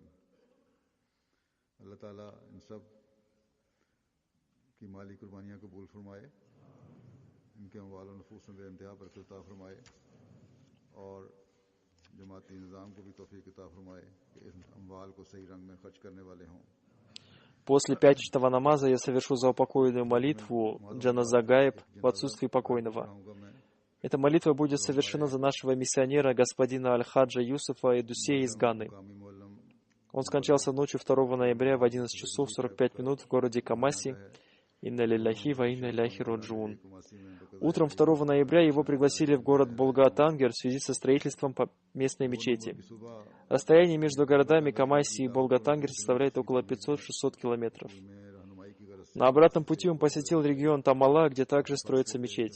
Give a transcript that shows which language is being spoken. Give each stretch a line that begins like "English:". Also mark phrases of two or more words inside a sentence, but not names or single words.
Urdu: اللہ تعالیٰ ان سب کی مالی قربانیاں قبول فرمائے، ان کے اموال اور نفوس میں بے انتہا برکت عطا فرمائے اور جماعتی نظام کو بھی توفیق عطا فرمائے کہ ان اموال کو صحیح رنگ میں خرچ کرنے والے ہوں.
Russian: После пятничного намаза я совершу заупокойную молитву
Arabic: جنازة غائب
Russian: в отсутствии покойного. Эта молитва будет совершена за нашего миссионера, господина Аль-Хаджа Юсуфа Эдусея из Ганы. Он скончался ночью 2 ноября в 11 часов 45 минут в городе Камаси.
Arabic: إنا لله وإنا إليه راجعون.
Russian: Утром 2 ноября его пригласили в город Болга-Тангер в связи со строительством местной мечети. Расстояние между городами Камаси и Болга-Тангер составляет около 500-600 километров. На обратном пути он посетил регион Тамала, где также строится мечеть.